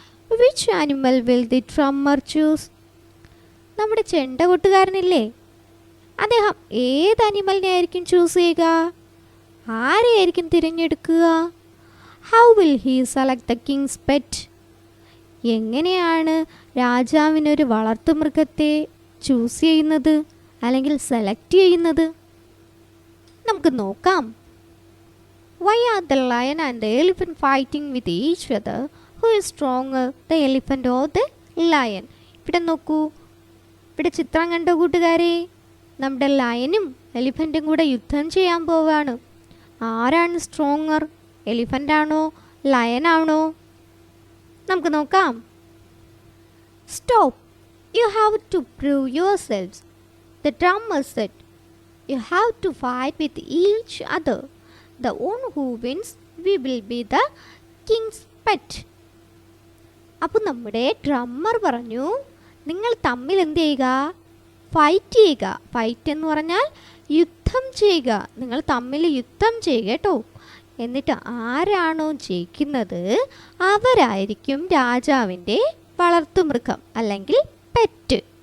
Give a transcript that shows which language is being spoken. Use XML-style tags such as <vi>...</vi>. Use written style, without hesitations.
<en>Which animal will the drummer choose?</en> <ml>നമ്മുടെ ചെണ്ട കൊട്ടുകാരനില്ലേ, അദ്ദേഹം ഏത് അനിമലിനെ ആയിരിക്കും ചൂസ് ചെയ്യുക? ആരെയായിരിക്കും തിരഞ്ഞെടുക്കുക?</ml> <en>How will he select the king's pet?</en> <ml>എങ്ങനെയാണ് രാജാവിനൊരു വളർത്തുമൃഗത്തെ ചൂസ് ചെയ്യുന്നത് അല്ലെങ്കിൽ സെലക്ട് ചെയ്യുന്നത്? നമുക്ക് നോക്കാം.</ml> <en>Why are the lion and the elephant fighting with each other? Who is stronger, the elephant or the lion?</en> <ml>ഇവിടെ നോക്കൂ, ഇവിടെ ചിത്രം കണ്ടോ കൂട്ടുകാരെ? നമ്മുടെ ലയനും എലിഫൻറ്റും കൂടെ യുദ്ധം ചെയ്യാൻ പോവാണ്. ആരാണ് സ്ട്രോങ്ങർ? എലിഫൻ്റ് ആണോ ലയൻ ആണോ? നമുക്ക് നോക്കാം.</ml> <en>Stop, you have to prove yourselves, the drummer said. You have to fight with each other. The one who wins, we will be the king's pet.</en> <ml>അപ്പോൾ നമ്മുടെ ഡ്രമ്മർ പറഞ്ഞു, നിങ്ങൾ തമ്മിൽ എന്ത് ചെയ്യുക? ഫൈറ്റ് ചെയ്യുക. ഫൈറ്റ് എന്ന് പറഞ്ഞാൽ യുദ്ധം ചെയ്യുക. നിങ്ങൾ തമ്മിൽ യുദ്ധം ചെയ്യുക കേട്ടോ. എന്നിട്ട് ആരാണോ ജയിക്കുന്നത് അവരായിരിക്കും രാജാവിൻ്റെ വളർത്തുമൃഗം അല്ലെങ്കിൽ പെറ്റ്.</ml>